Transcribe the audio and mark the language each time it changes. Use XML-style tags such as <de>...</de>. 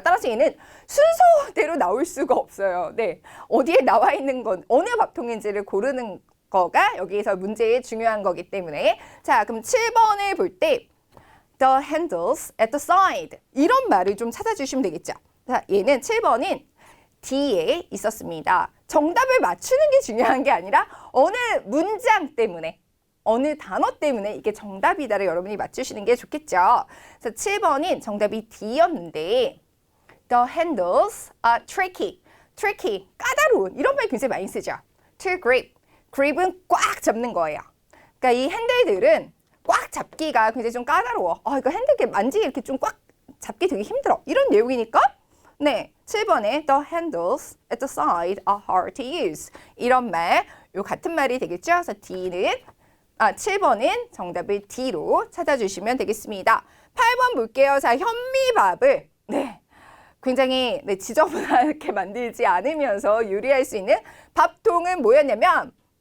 <ko>따라서 얘는 순서대로 나올 수가 없어요. 네, 어디에 나와 있는 건 어느 밥통인지를 고르는 거가 여기에서 문제의 중요한 거기 때문에 자, 그럼 7번을 볼 때</ko> <en>The handles at the side</en> <ko>이런 말을 좀 찾아주시면 되겠죠. 자, 얘는 7번은 D에 있었습니다. 정답을 맞추는 게 중요한 게 아니라 어느 문장 때문에 어느 단어 때문에 이게 정답이다를 여러분이 맞추시는 게 좋겠죠. 그래서 7번인 정답이 D였는데</ko> <en>The handles are tricky.</en> <ko>tricky, 까다로운 이런 말 굉장히 많이 쓰죠.</ko> <en>To grip,</en> <ko>grip은 꽉 잡는 거예요. 그러니까 이 핸들들은 꽉 잡기가 굉장히 좀 까다로워. 이거 핸들 만지기 이렇게 좀 꽉 잡기 되게 힘들어. 이런 내용이니까 네, 7번에</ko> <en>the handles at the side are hard to use.</en> <ko>이런 말, 요 같은 말이 되겠죠? 그래서 D는 7번은 정답을 D로 찾아주시면 되겠습니다. 8번 볼게요. 자, 현미밥을 네, 굉장히 네, 지저분하게 만들지 않으면서 요리할 수 있는 밥통은 뭐였냐면</ko>